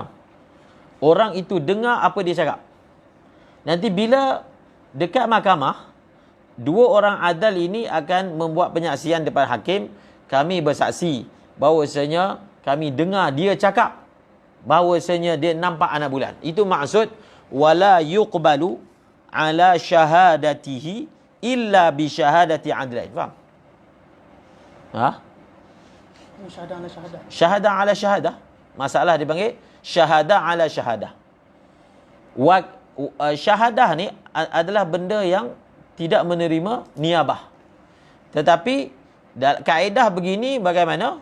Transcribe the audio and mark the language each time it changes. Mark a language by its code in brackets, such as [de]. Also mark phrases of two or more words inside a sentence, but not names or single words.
[ms] Orang itu dengar apa dia cakap. Nanti bila dekat mahkamah, 2 orang adal ini akan membuat penyaksian depan hakim. Kami bersaksi bahawasanya kami dengar dia cakap bahawasanya dia nampak anak bulan. Itu maksud [ar] wala yuqbalu ala syahadatihi illa bi syahadati adlain. [ms] Faham? Ha? [ar] Syahadah ala syahadah. Syahadah ala syahadah. [ms] Masalah dipanggil [ar] syahadah ala syahadah. [ms] Syahadah ni adalah benda yang tidak menerima niabah. Tetapi kaedah begini bagaimana?